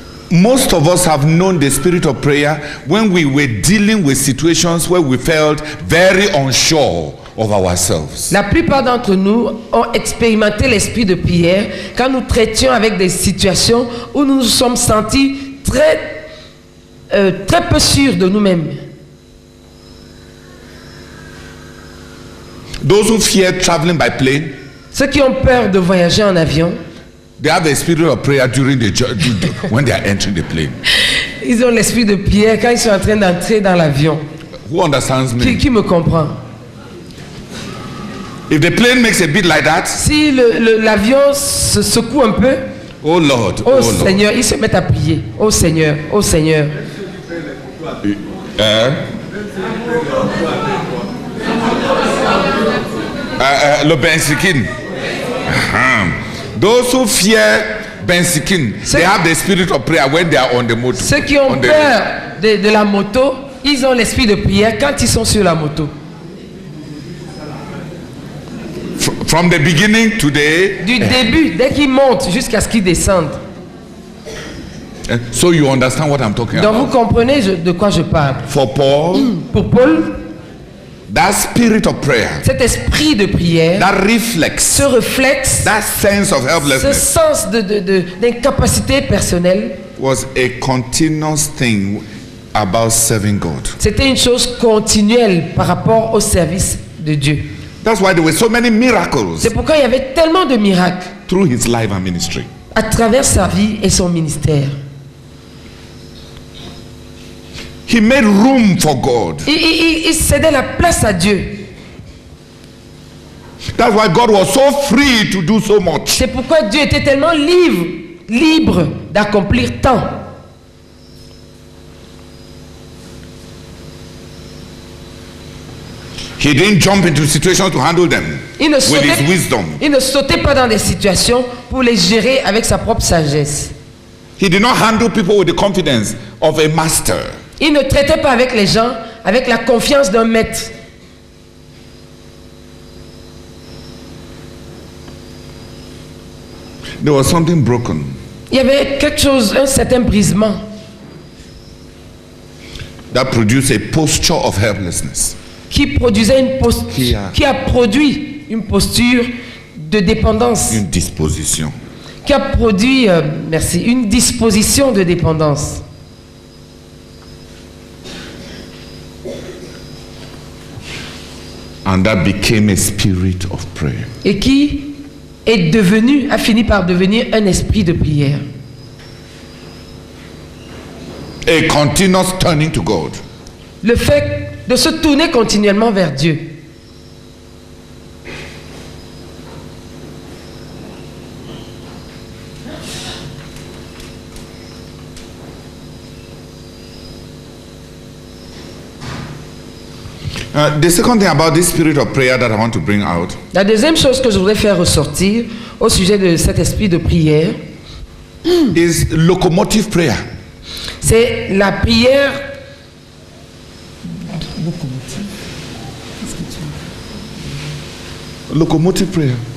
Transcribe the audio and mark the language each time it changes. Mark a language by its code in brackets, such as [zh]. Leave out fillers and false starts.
[en] Most of us have known the spirit of prayer when we were dealing with situations where we felt very unsure of ourselves. [fr] La plupart d'entre nous ont expérimenté l'esprit de prière quand nous traitions avec des situations où nous nous sommes sentis très peu sûrs de nous-mêmes. [en] Those who fear traveling by plane, [fr] Ceux qui ont peur de voyager en avion, [en] they have the spirit of prayer during the when they are entering the plane. [fr] ils ont l'esprit de prière quand ils sont en train d'entrer dans l'avion. [en] Who understands me? [fr] Qui me comprend? [en] If the plane makes a bit like that, [fr] Si l'avion se secoue un peu, [en] oh Lord, oh oh Lord. [fr] Seigneur, ils se mettent à prier. Oh Seigneur, oh Seigneur. Le bensikin. [en] Those who fear bensikin, they have the spirit of prayer when they are on the motor. [fr] Ceux qui ont peur de la moto, ils ont l'esprit de prière quand ils sont sur la moto. [en] From the beginning to the [fr] Du début, dès qu'ils montent jusqu'à ce qu'ils descendent. [en] so you understand what I'm talking [fr] Donc vous [en] about. [fr] comprenez de quoi je parle. [en] For Paul, [fr] Pour Paul, [en] that spirit of prayer, [fr] cet esprit de prière, [en] that reflex, [fr] ce réflexe, [en] that sense of [fr] ce [en] helplessness [fr] sens d'incapacité personnelle, [en] was a continuous thing about serving God. [fr] c'était une chose continuelle par rapport au service de Dieu. [en] That's why there were so many miracles [fr] C'est pourquoi il y avait tellement de miracles [en] through his life and ministry. [fr] à travers sa vie et son ministère. [en] He made room for God. [fr] Il cédait la place à Dieu. [en] That's why God was so free to do so much. [fr] C'est pourquoi Dieu était tellement libre d'accomplir tant. [en] He didn't jump into situations to handle them [fr] Il ne [en] with his wisdom. [fr] sautait pas dans des situations pour les gérer avec sa propre sagesse. [en] He did not handle people with the confidence of a master. [fr] Il ne traitait pas avec les gens avec la confiance d'un maître. [en] There was something broken. [fr] Il y avait quelque chose, un certain brisement [en] That produced a posture of helplessness. [fr] qui produisait une posture, qui a produit une posture de dépendance, Une disposition. qui a produit, une disposition de dépendance. [en] And that became a spirit of prayer. [fr] Et qui a fini par devenir un esprit de prière. [en] A continuous turning to God. [fr] Le fait de se tourner continuellement vers Dieu. [en] The second thing about this spirit of prayer that I want to bring out [fr] La deuxième chose que je voudrais faire ressortir au sujet de cet esprit de prière, [en] is locomotive prayer. [fr] c'est la prière. [en] Locomotive prayer.